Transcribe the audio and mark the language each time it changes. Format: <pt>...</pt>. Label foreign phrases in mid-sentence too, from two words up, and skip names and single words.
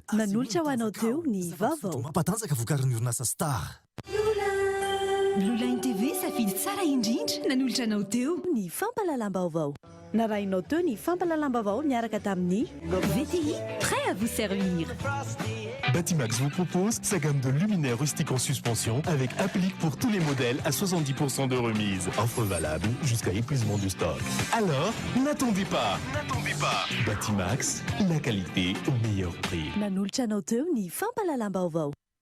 <mg>Manolotra ho anao teo ny vaovao. Mampatanjaka vokarin'ny orinasa Star. Blue Line TV safidy tsara indrindra nanolotra anao teo ny fampalalam-baovao. Narainao teo ny fampalalam-baovao miaraka tamin'ny VTI,</mg> <fr>prêt à vous servir. Batimax vous propose sa gamme de luminaires rustiques en suspension avec applique pour tous les modèles à 70% de remise. Offre valable jusqu'à épuisement du stock. Alors, n'attendez pas. Batimax, la qualité au meilleur prix.</fr> <mg>Nanolotra anao teo ny fampalalam-baovao.</mg>